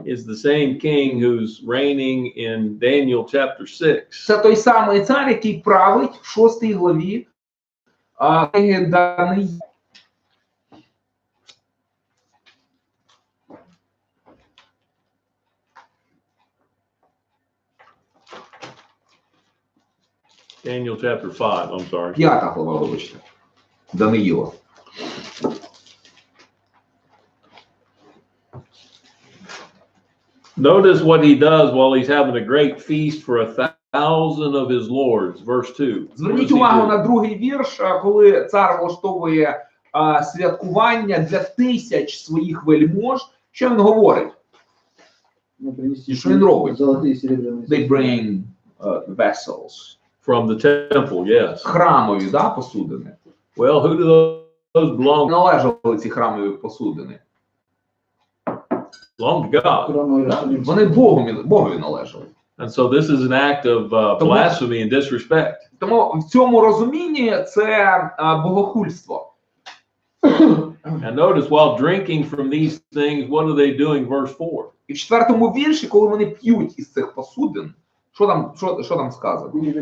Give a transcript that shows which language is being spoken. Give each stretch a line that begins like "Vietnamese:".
English: is the same king who's reigning in Daniel chapter 6.
Ukrainian: Це той самий цар, який править в 6 главі Даниїла.
English: Daniel chapter 5, I'm sorry.
Ukrainian: 5 глава, вибачте. Даниїла.
English: Notice what he does while he's having a great feast for 1,000 of his lords. Verse 2.
Ukrainian: Зверніть увагу на другий вірш, коли цар влаштовує святкування для 1000 своїх вельмож. Що він говорить? Що він робить?
English: They bring vessels. From the temple, yes.
Ukrainian: Храмові, да, посудини.
English: Well, who do those belong?
Ukrainian: Належали ці храмові посудини.
English: Belong to God.
Ukrainian: Вони Богові належали.
English: And so this is an act of blasphemy and disrespect.
Ukrainian: Тому в цьому розумінні це богохульство.
English: And notice while drinking from these things, what are they doing? Verse 4.
Ukrainian: І в 4-му вірші, коли вони п'ють із цих посудин, що там сказано?